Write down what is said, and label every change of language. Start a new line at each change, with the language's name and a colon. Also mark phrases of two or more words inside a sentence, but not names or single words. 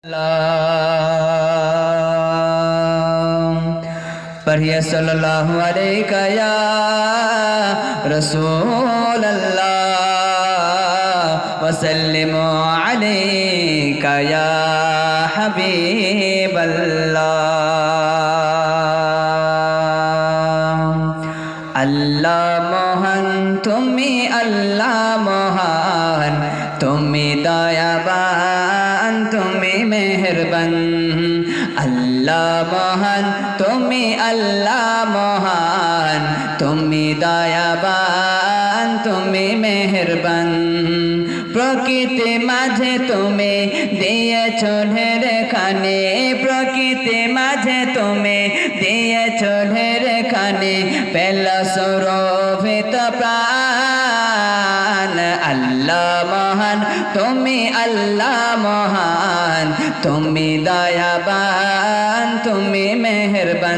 Arabic: पढ़िए صلى الله عليك يا رسول الله وسلم عليك يا حبيب الله.
Bangla: আল্লাহ মহান তুমি আল্লাহ মহান তুমি দয়াবান তুমি মেহেরবান। আল্লাহ মহান তুমি আল্লাহ মহান তুমি দয়াবান তুমি মেহেরবান। প্রকৃতি মাঝে তুমি দিয়েছো ঢেরে খানে, প্রকৃতি মাঝে তুমি দিয়েছো ঢেরে খানে, পেল সুরভিত প্রাণ। আল্লাহ মহান তুমি আল্লাহ মহান তুমি দয়াবান তুমি মেহেরবান।